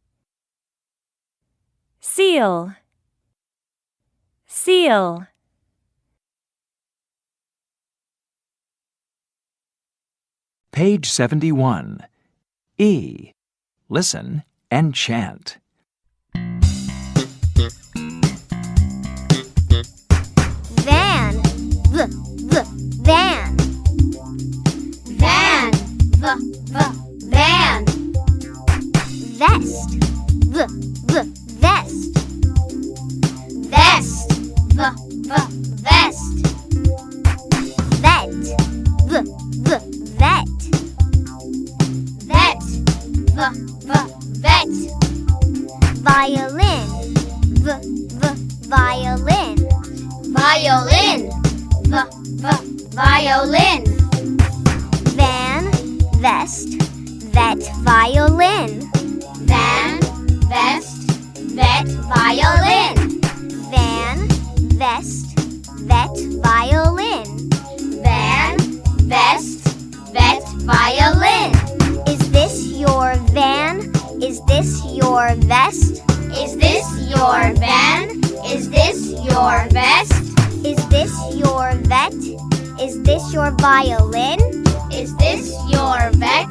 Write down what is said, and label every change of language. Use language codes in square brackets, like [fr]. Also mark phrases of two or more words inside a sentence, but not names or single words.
[en] Seal. Seal. Page 71. E. Listen and chant. Van. V. V. Van. Van. V. V. Van. Vest. V. V. Vest. Vest. V. V. Vest. Vet. V. V. Vet. Vet. V. V. Vet. Violin. V. V. Violin. Violin. V. V. Violin. Van. Vest. Vet. Violin. Van. Vest. Vet. Violin. Van. Vest. Vet. Violin. Van. Vest. Vet. Violin. Is this your van? Is this your vest? Is this your van? Is this your vest? Is this your vet? Is this your violin? Is this your vet?